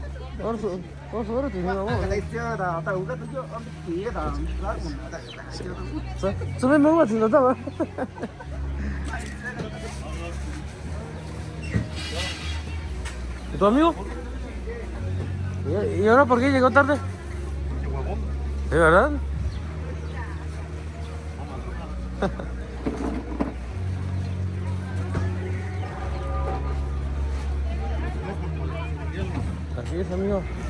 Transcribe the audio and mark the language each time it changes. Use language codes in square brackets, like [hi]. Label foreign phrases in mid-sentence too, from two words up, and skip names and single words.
[vi] Có số là tiền gì không? Số bên mấy mà tiền đâu vậy? [es] ¿Tu amigo? ¿Y ahora por qué llegó tarde? ¿De verdad? Así es, amigo.